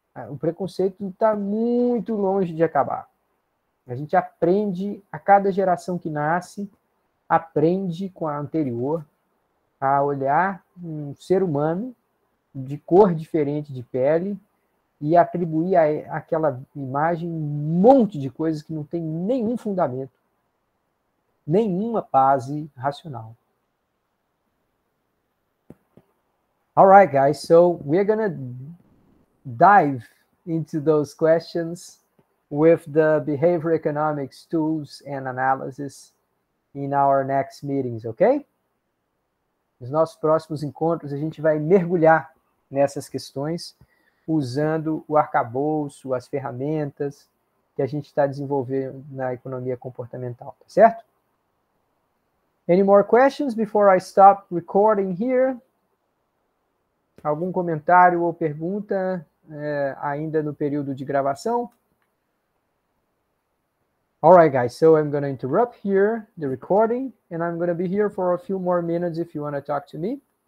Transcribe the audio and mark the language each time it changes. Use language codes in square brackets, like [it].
[pt] O preconceito está muito longe de acabar. A gente aprende, a cada geração que nasce, aprende com a anterior a olhar um ser humano de cor diferente de pele e atribuir àquela imagem um monte de coisas que não tem nenhum fundamento, nenhuma base racional. [en] All right, guys, so we're going to dive into those questions with the behavior economics tools and analysis in our next meetings, ok? [pt] Nos nossos próximos encontros, a gente vai mergulhar nessas questões usando o arcabouço, as ferramentas que a gente está desenvolvendo na economia comportamental, tá certo? [en] Any more questions before I stop recording here? [pt] Algum comentário ou pergunta ainda no período de gravação? [en] All right, guys, so I'm going to interrupt here the recording, and I'm going to be here for a few more minutes if you want to talk to me.